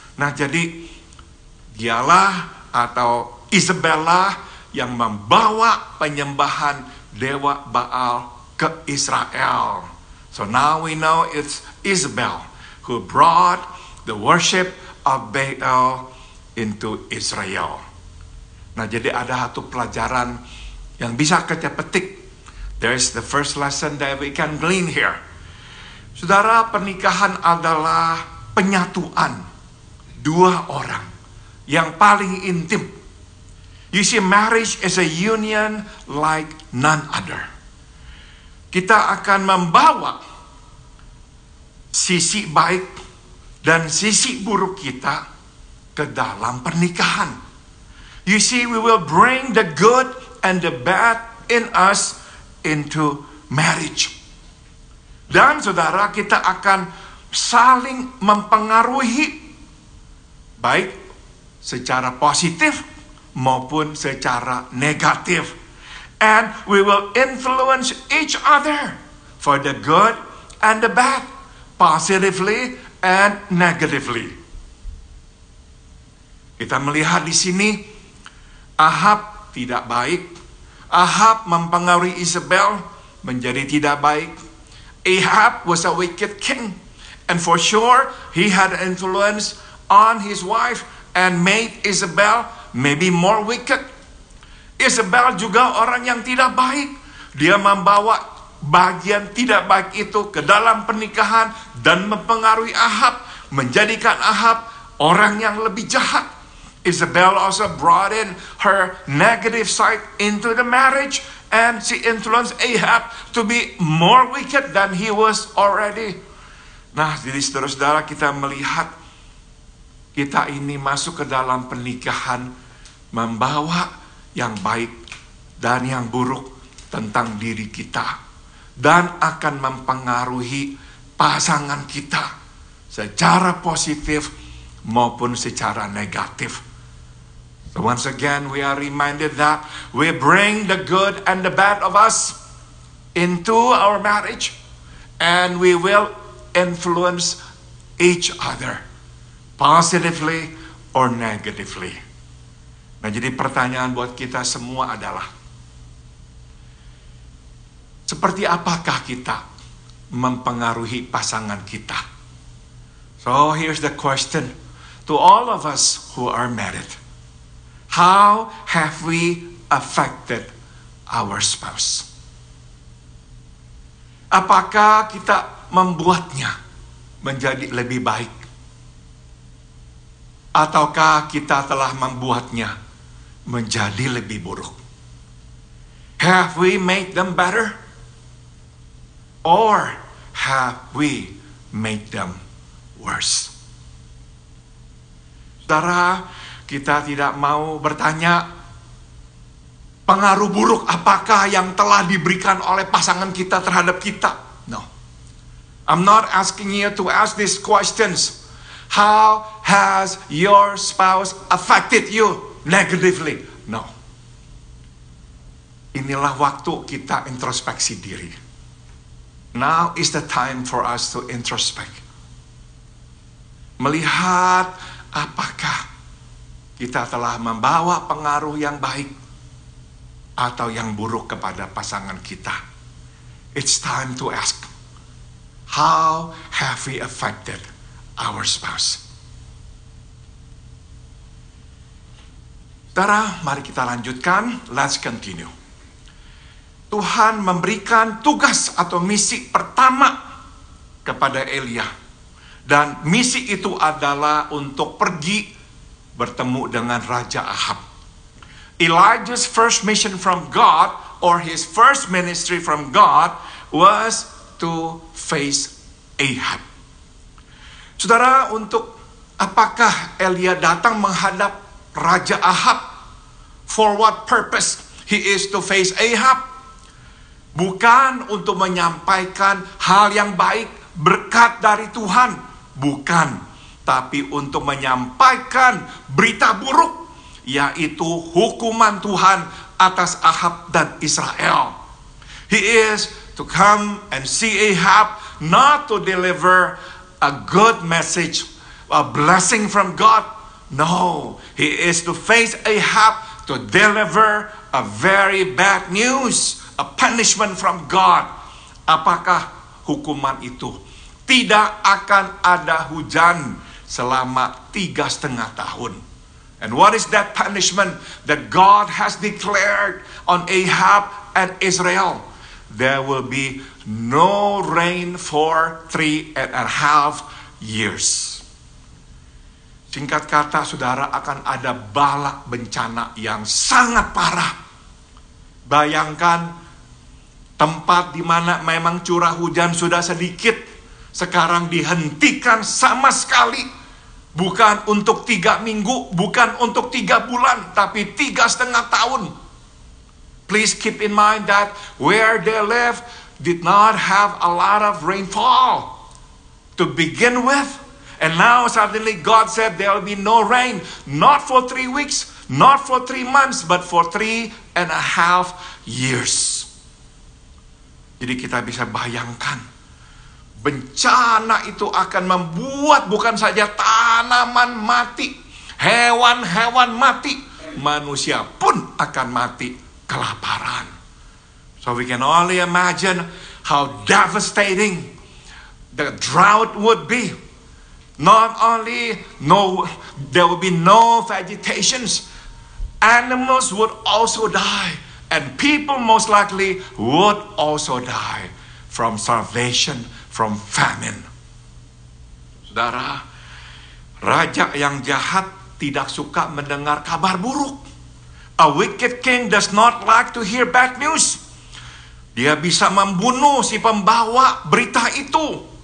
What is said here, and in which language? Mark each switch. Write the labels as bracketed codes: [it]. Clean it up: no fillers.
[id] Nah, jadi dialah atau Isabella yang membawa penyembahan dewa Baal ke Israel. [en] So now we know it's Isabel who brought the worship of Baal into Israel. [id] Nah, jadi ada satu pelajaran yang bisa kita petik. [en] There's the first lesson that we can glean here. [id] Saudara, pernikahan adalah penyatuan dua orang yang paling intim. [en] You see, marriage is a union like none other. [id] Kita akan membawa sisi baik dan sisi buruk kita ke dalam pernikahan. [en] You see, we will bring the good and the bad in us into marriage. [id] Dan saudara, kita akan saling mempengaruhi, baik secara positif maupun secara negatif. [en] And we will influence each other for the good and the bad, positively and negatively. [id] Kita melihat di sini, Ahab tidak baik. Ahab mempengaruhi Isabel menjadi tidak baik. [en] Ahab was a wicked king, and for sure he had influence on his wife and made Isabel maybe more wicked. [id] Isabel juga orang yang tidak baik. Dia membawa bagian tidak baik itu ke dalam pernikahan dan mempengaruhi Ahab, menjadikan Ahab orang yang lebih jahat. [en] Isabel also brought in her negative side into the marriage, and she influenced Ahab to be more wicked than he was already. [id] Nah, jadi saudara-saudara, kita melihat kita ini masuk ke dalam pernikahan membawa yang baik dan yang buruk tentang diri kita, dan akan mempengaruhi pasangan kita secara positif maupun secara negatif. [en] So once again, we are reminded that we bring the good and the bad of us into our marriage, and we will influence each other positively or negatively. [id] Nah, jadi pertanyaan buat kita semua adalah, seperti apakah kita mempengaruhi pasangan kita? [en] So here's the question to all of us who are married. How have we affected our spouse? [id] Apakah kita membuatnya menjadi lebih baik? Ataukah kita telah membuatnya menjadi lebih buruk? [en] Have we made them better? Or have we made them worse? [id] Saudara, kita tidak mau bertanya pengaruh buruk apakah yang telah diberikan oleh pasangan kita terhadap kita. [en] No. I'm not asking you to ask these questions. How has your spouse affected you negatively? No. [id] Inilah waktu kita introspeksi diri. [en] Now is the time for us to introspect. [id] Melihat apakah kita telah membawa pengaruh yang baik atau yang buruk kepada pasangan kita. [en] It's time to ask, how have we affected our spouse? [id] Saudara, mari kita lanjutkan. [en] Let's continue. [id] Tuhan memberikan tugas atau misi pertama kepada Elia. Dan misi itu adalah untuk pergi bertemu dengan Raja Ahab. [en] Elijah's first mission from God, or his first ministry from God, was to face Ahab. [id] Saudara, untuk apakah Elia datang menghadap Raja Ahab? [en] For what purpose he is to face Ahab? [id] Bukan untuk menyampaikan hal yang baik, berkat dari Tuhan. Bukan. Tapi untuk menyampaikan berita buruk, yaitu hukuman Tuhan atas Ahab dan Israel. [en] He is to come and see Ahab, not to deliver a good message, a blessing from God. No, he is to face Ahab to deliver a very bad news, a punishment from God. [id] Apakah hukuman itu? Tidak akan ada hujan selama 3,5 tahun. [en] And what is that punishment that God has declared on Ahab and Israel? There will be no rain for 3.5 years. [id] Singkat kata, saudara, akan ada bala bencana yang sangat parah. Bayangkan tempat di mana memang curah hujan sudah sedikit, sekarang dihentikan sama sekali. Bukan untuk 3 minggu, bukan untuk 3 bulan, tapi 3,5 tahun. [en] Please keep in mind that where they live did not have a lot of rainfall to begin with. And now suddenly God said there will be no rain. Not for 3 weeks, not for 3 months, but for 3.5 years. [id] Jadi kita bisa bayangkan, bencana itu akan membuat bukan saja tanaman mati, hewan-hewan mati, manusia pun akan mati kelaparan. [en] So we can only imagine how devastating the drought would be. Not only there will be no vegetations, animals would also die, and people most likely would also die from starvation, from famine. [id] Saudara, raja yang jahat tidak suka mendengar kabar buruk. [en] A wicked king does not like to hear bad news. [id] Dia bisa membunuh si pembawa berita itu.